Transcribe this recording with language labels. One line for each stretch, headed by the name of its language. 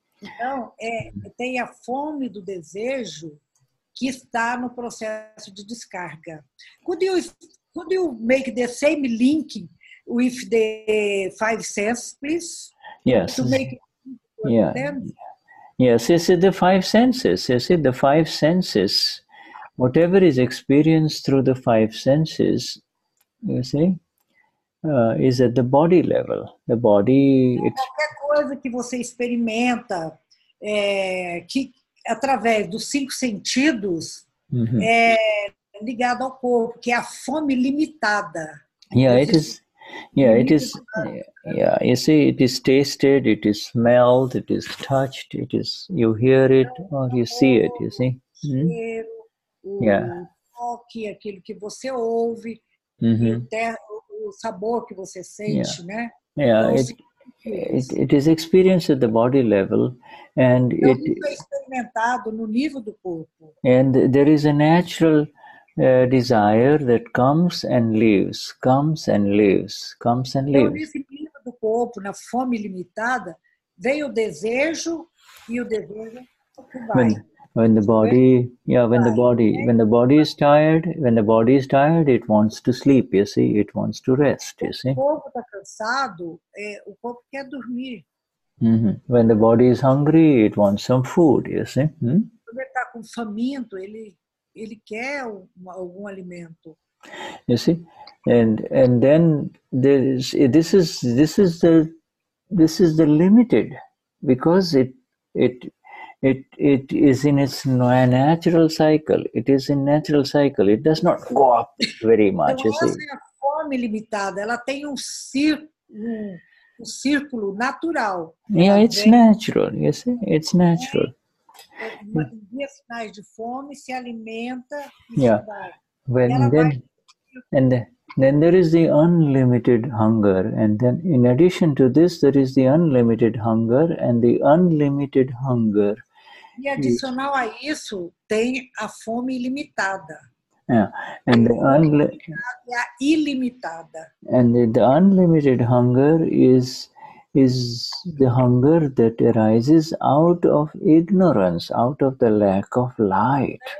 Portuguese: Então, tem a fome do desejo que está no processo de descarga.
English: Could you make the same link with the five senses, please? Yes. To make it yeah. understand? Yes, you see the five senses. You see the five senses. Whatever is experienced through the five senses, you see, is at the body level. The body.
Portuguese: Qualquer coisa que você experimenta que através dos cinco sentidos é ligado ao corpo, que é a fome limitada.
English: Yeah, it is. Yeah, it is. Yeah, you see, it is tasted, it is smelled, it is touched, it is. You hear it or you see it. You see.
Portuguese: Cheiro, o toque, aquilo que você ouve, e o sabor que você sente, né?
English: Yeah, it is experienced at the body level, and
Portuguese: então, isso é experimentado no nível do corpo.
English: And there is a natural desire that comes and leaves, comes and leaves, comes and leaves.
Portuguese: Então, nesse nível do corpo, na fome limitada, vem o desejo e o desejo vai.
English: When the body, when the body is tired, it wants to sleep. You see, it wants to rest. You see.
Portuguese: O corpo está cansado, o corpo quer dormir.
English: When the body is hungry, it wants some food. You see.
Portuguese: Quando ele está com faminto, ele quer algum alimento.
English: You see, and then this is the limited, because it is in its natural cycle. It is in natural cycle. It does not go up very much.
Portuguese: Então, essa é a fome limitada. Ela tem um círculo natural.
English: Yeah, it's natural. You see, it's natural.
Portuguese: Via sinais de fome, se alimenta e
English: then there is the unlimited hunger, and then in addition to this there is the unlimited hunger, and the unlimited hunger.
Portuguese: E adicional a isso tem a fome ilimitada.
English: Yeah, and the
Portuguese: ilimitada.
English: And the unlimited hunger is the hunger that arises out of ignorance, out of the lack of light.